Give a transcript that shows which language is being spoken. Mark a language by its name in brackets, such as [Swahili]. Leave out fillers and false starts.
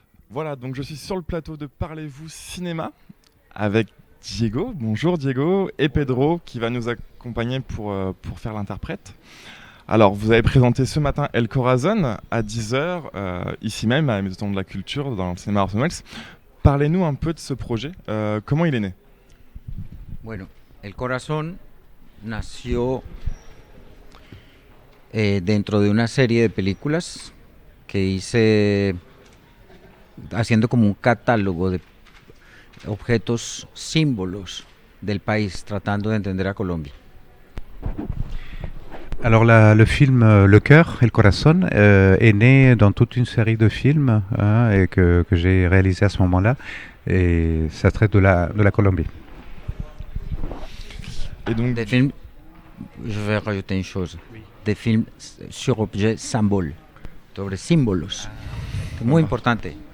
[French] Voilà, donc je suis sur le plateau de Parlez-vous Cinéma avec Diego. Bonjour Diego, et Pedro qui va nous accompagner pour faire l'interprète. Alors, vous avez présenté ce matin El Corazon à 10h, ici même à la Maison de la Culture, dans le cinéma Orson Welles. Parlez-nous un peu de ce projet. Comment il est né? [Spanish] Bueno, El Corazón nació dentro de una serie de películas que hice haciendo como un catálogo de objetos, símbolos del país, tratando de entender a Colombia. [French] Alors le film Le Cœur, El Corazón, est né dans toute une série de films et que j'ai réalisé à ce moment-là, et ça traite de la Colombie. Et donc, Des films, je vais rajouter une chose, des films sur objets symboles, [Spanish] sobre símbolos, muy importante.